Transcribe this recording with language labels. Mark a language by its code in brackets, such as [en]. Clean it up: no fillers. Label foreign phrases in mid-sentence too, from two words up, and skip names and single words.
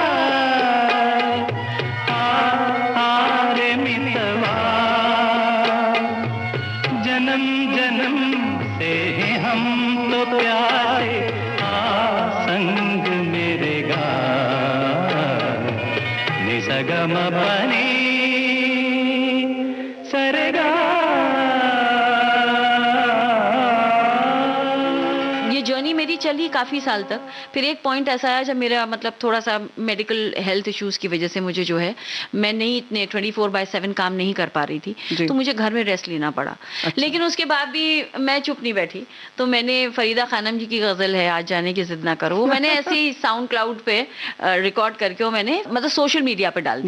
[hi] रे मितवा, जन्म जन्म से हम तो प्यासे, संग मेरे गा नि स ग म प नि स रे गा। ये जर्नी मेरी चली काफी साल तक। फिर एक पॉइंट ऐसा आया जब मेरा मतलब थोड़ा सा [en] medical health issues [hi] की वजह से मुझे जो है, मैं नहीं इतने 24/7 काम नहीं कर पा रही थी, जी। तो मुझे घर में रेस्ट लेना पड़ा। लेकिन उसके बाद भी मैं चुप नहीं बैठी, तो मैंने फरीदा खानम जी की गजल है आज जाने की जिद ना करो, वो मैंने ऐसे ही साउंड क्लाउड पे रिकॉर्ड करके वो मैंने मतलब [en] social media [hi] पे डाल दी।